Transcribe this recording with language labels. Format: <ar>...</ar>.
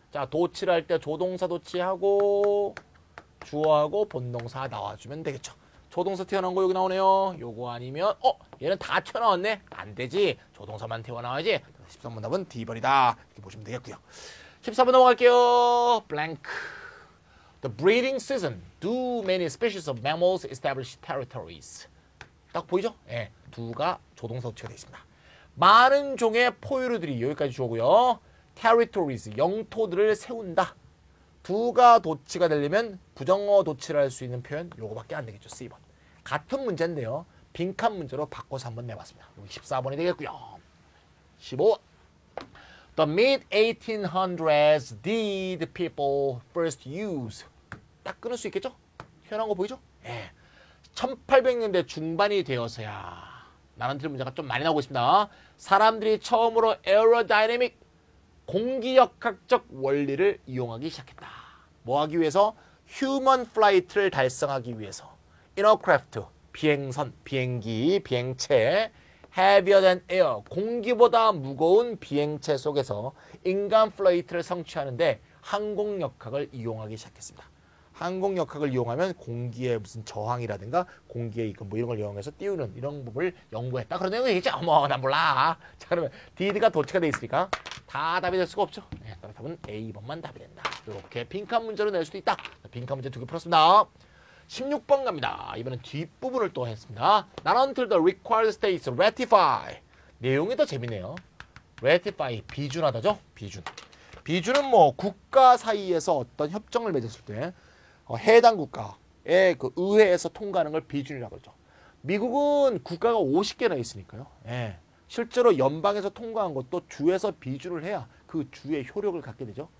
<ko>자, 도치를 할 때 조동사 도치하고 주어하고 본동사 나와주면 되겠죠. 조동사 튀어나온 거 여기 나오네요. 요거 아니면 얘는 다 튀어나왔네. 안 되지. 조동사만 튀어나와야지. 13번 답은 D번이다. 이렇게 보시면 되겠고요. 14번 넘어갈게요.</ko> <en>blank. The breeding season. Do many species of mammals establish territories?</en> <ko>딱 보이죠? 예, 두가 조동사 도치가 되어 있습니다. 많은 종의 포유류들이 여기까지 주어고요. territories, 영토들을 세운다. 두가 도치가 되려면 부정어 도치를 할 수 있는 표현 요거밖에 안 되겠죠. C번. 같은 문제인데요. 빈칸 문제로 바꿔서 한번 내봤습니다. 여기 14번이 되겠고요. 15번.</ko> <en>The mid-1800s did people first use.</en> <ko>딱 끊을 수 있겠죠? 튀어나온 거 보이죠? 예. 1800년대 중반이 되어서야 나는 틀린 문제가 좀 많이 나오고 있습니다. 사람들이 처음으로 에어로다이내믹 공기역학적 원리를 이용하기 시작했다. 뭐 하기 위해서? 휴먼 플라이트를 달성하기 위해서. 인어크래프트, 비행선, 비행기, 비행체,</ko> <en>heavier than air,</en> <ko>공기보다 무거운 비행체 속에서 인간 플라이트를 성취하는데 항공역학을 이용하기 시작했습니다. 항공역학을 이용하면 공기의 무슨 저항이라든가 공기의 뭐 이런 걸 이용해서 띄우는 이런 법을 연구했다. 그런 내용이겠죠? 난 몰라. 자, 그러면 did가 도치가 돼 있으니까 다 답이 될 수가 없죠. 네, 답은 A번만 답이 된다. 이렇게 빈칸 문제로 낼 수도 있다. 빈칸 문제 2개 풀었습니다. 16번 갑니다. 이번엔 뒷부분을 또 했습니다.</ko> <en>Not until the required states ratify.</en> <ko>내용이 더 재밌네요. ratify, 비준하다죠? 비준은 뭐 국가 사이에서 어떤 협정을 맺었을 때 해당 국가의 그 의회에서 통과하는 걸 비준이라고 그러죠. 미국은 국가가 50개나 있으니까요. 예. 실제로 연방에서 통과한 것도 주에서 비준을 해야 그 주의 효력을 갖게 되죠.</ko>